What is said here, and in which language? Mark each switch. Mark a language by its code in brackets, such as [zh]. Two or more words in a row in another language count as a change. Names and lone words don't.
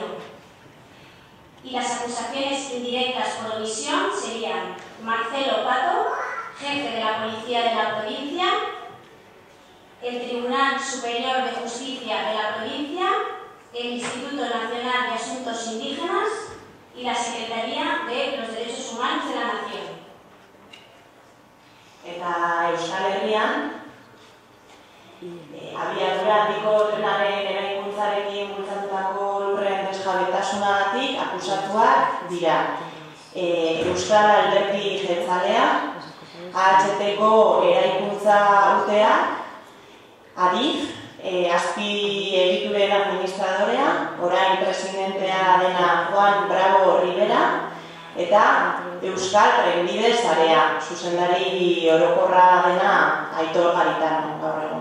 [es] Y las acusaciones indirectas por omisión serían Marcelo Pato, jefe de la policía de la provincia, el Tribunal Superior de Justicia de la provincia, el Instituto Nacional de Asuntos Indígenas y la Secretaría de los Derechos Humanos de la Nación. [eu] Eta Euskal Herrian, abiadura handiko trenaren eraikuntzarekin jabetasunagatik akusatuak dira. Euskal Alderdi Jeltzalea, AHT-ko eraikuntza UTEA, ADIF, azpi-egituren administradorea, orain presidentea dena Juan Bravo Rivera, eta Euskal Trenbide Sarea, zuzendari orokorra dena Aitor Garitano gaur egun.